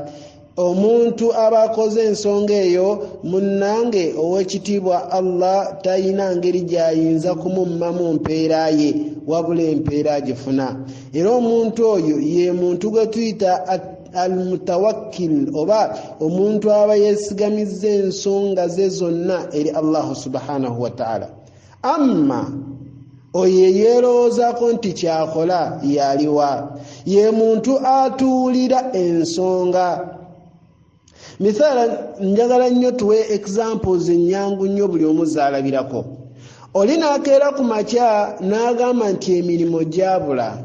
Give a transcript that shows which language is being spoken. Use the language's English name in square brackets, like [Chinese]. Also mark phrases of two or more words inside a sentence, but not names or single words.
[Ganda] Omuntu aba akoze ensonga eyo munnange ow'ekitiibwa Allah talina ngeri gy'ayinza kumummamu mpeera ye wabula empeera agifuna. Era omuntu oyo ye muntu gwe tuyita al-mutawakkil oba omuntu aba yeesigamizza ensonga ze zonna eri Allah [Arabic] سبحانه وتعالى. [Ganda] Amma oyo yeerowoozaako nti kyakola yaliwa, ye muntu atuulira ensonga. Misala njagala nnyo tuwe examples ennyangu nnyo buli omu zaalabirako. Oli n'akeera ku makya n'agamba nti emirimu gyabula.